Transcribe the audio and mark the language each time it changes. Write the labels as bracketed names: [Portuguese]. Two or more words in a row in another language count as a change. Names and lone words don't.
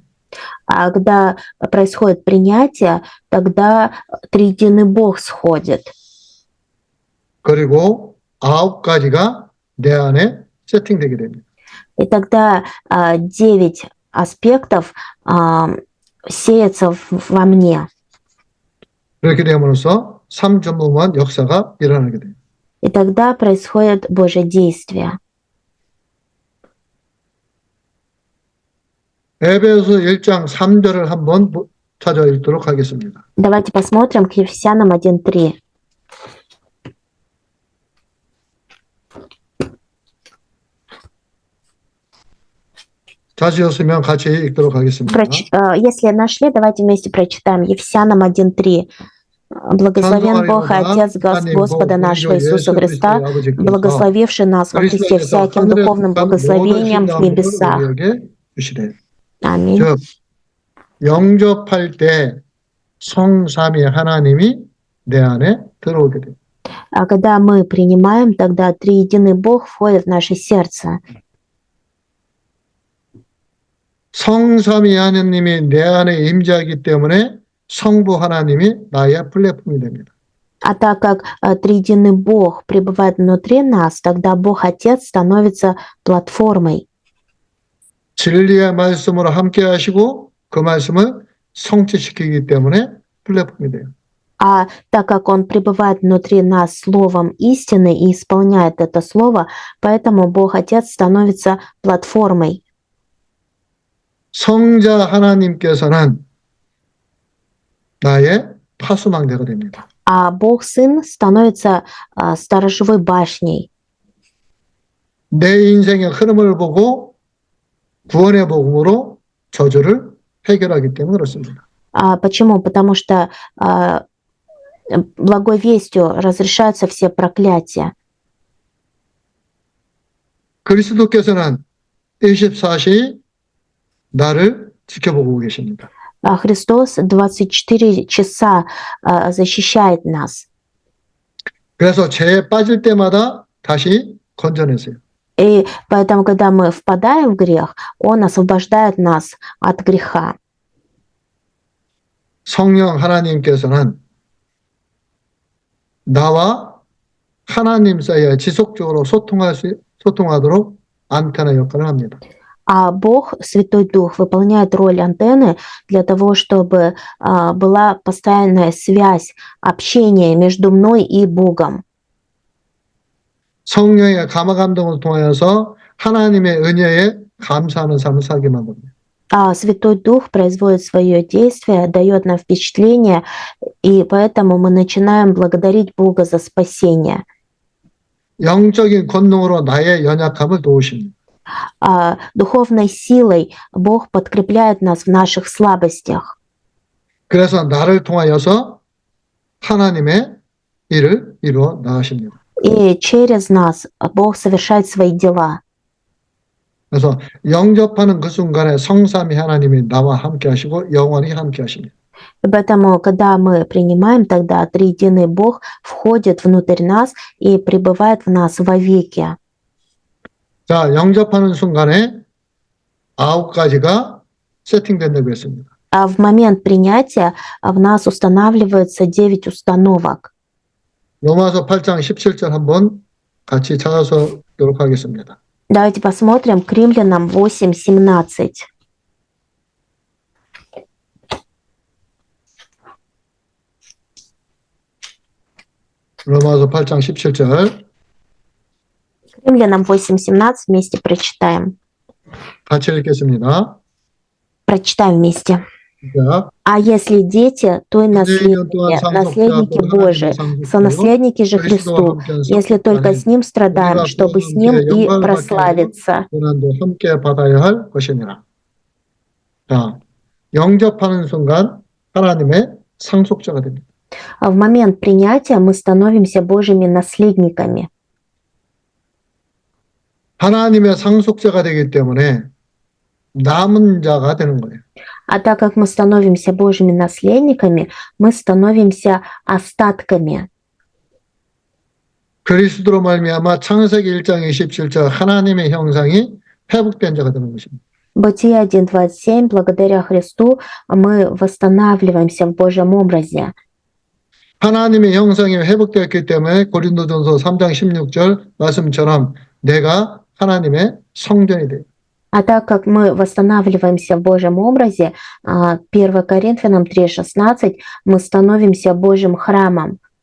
[Russian] А когда происходит принятие, тогда триединый Бог сходит. [Korean] 그리고 9가지가 내 안에 세팅되게 됩니다. [Russian] И тогда 9 аспектов сеется во мне. [Korean] 그렇게 됨으로써 삼전무한 역사가 일어나게 돼요. [Russian] И тогда происходит Божье действие. [Korean] 에베소 1장 3절을 한번 찾아 읽도록 하겠습니다. [Russian] Давайте посмотрим к Ефесянам 1:3. [Korean] 찾으셨으면 같이 읽도록 하겠습니다. [Russian] Если нашли, давайте вместе прочитаем Ефесянам 1:3. Благословен Бог и Отец Господа нашего Иисуса Христа, благословивший нас во Христе всяким духовным благословением в небесах. Аминь. [Korean] 즉 영접할 때 성삼위 하나님이 내 안에 들어오게 돼요. [Russian] А когда мы принимаем, тогда триединый Бог входит в наше сердце. [Korean] 성삼위 하나님이 내 안에 임재하기 때문에 성부 하나님이 나의 플랫폼이 됩니다. [Russian] А так как триединый Бог пребывает внутри нас, тогда Бог Отец становится платформой. [Korean] 진리의 말씀으로 함께 하시고 그 말씀을 성취시키기 때문에 플랫폼이 돼요. [Russian] А так как Он пребывает внутри нас словом истины и исполняет это слово, поэтому Бог Отец становится платформой. [Korean] 성자 하나님께서는 나의 파수망대가 됩니다. [Russian] А Бог Сын становится сторожевой башней. [Korean] 내 인생의 흐름을 보고 구원의 복음으로 저주를 해결하기 때문에 그렇습니다. [Russian] Почему? Потому что благой вестью разрешаются все проклятия. [Korean] 그리스도께서는 24시 나를 지켜보고 계십니다. [Russian] Христос 24 часа защищает нас. [Korean] 그래서 죄에 빠질 때마다 다시 건져내세요. [Russian] И поэтому, когда мы впадаем в грех, Он освобождает нас от греха. [Korean] 성령 하나님께서는 나와 하나님 사이에 지속적으로 소통하도록 안테나 역할을 합니다. [Russian] А Бог, Святой Дух, выполняет роль антенны для того, чтобы была постоянная связь, общение между мной и Богом. [Korean] 성령의 감화 감동을 통하여서 하나님의 은혜에 감사하는 삶을 살게 만듭니다. [Russian] А Святой Дух производит свое действие, дает нам впечатление, и поэтому мы начинаем благодарить Бога за спасение. [Korean] 영적인 권능으로 나의 연약함을 도우십니다. [Russian] Духовной силой Бог подкрепляет нас в наших слабостях. [Korean] 그래서 나를 통하여서 하나님의 일을 이루어 나가십니다. [Russian] И через нас Бог совершает свои дела. [Korean] 그래서 영접하는 그 순간에 성삼위 하나님이 나와 함께 하시고 영원히 함께 하십니다. [Russian] И поэтому, когда мы принимаем, тогда триединый Бог входит внутрь нас и пребывает в нас вовеки. [Korean] 자, 영접하는 순간에 9가지가 세팅된다고 했습니다. [Russian] А в момент принятия в нас устанавливается 9 установок. [Korean] 로마서 8장 17절 한번 같이 찾아서 보도록 하겠습니다. [Russian] Давайте посмотрим к Римлянам 8:17. [Korean] 로마서 8장 17절 [Russian] К Римлянам 8:17 вместе прочитаем. [Korean] 같이 읽겠습니다. [Russian] Прочитаем вместе. [Korean] 시작. [Russian] А если дети, то и наследники, наследники Божии, сонаследники же Христу, если только с Ним страдаем, чтобы с Ним и прославиться. [Korean] 고난도 함께 받아야 할 것이니라. 자, 영접하는 순간 하나님의 상속자가 됩니다. [Russian] А в момент принятия мы становимся Божьими наследниками. [Korean] 하나님의 상속자가 되기 때문에 남은 자가 되는 거예요. [Russian] А так как мы становимся Божьими наследниками, мы становимся остатками. [Korean] 그리스도로 말미암아 창세기 1장 27절 하나님의 형상이 회복된 자가 되는 것입니다. [Russian] Бытие 1:27, благодаря Христу мы восстанавливаемся в Божьем образе. [Korean] 하나님의 형상이 회복되었기 때문에 고린도전서 3장 16절 말씀처럼 내가 하나님의 성전이 돼요. [Russian] А так как мы восстанавливаемся в Божьем образе, 1 Коринфянам 3:16, мы становимся Божьим храмом.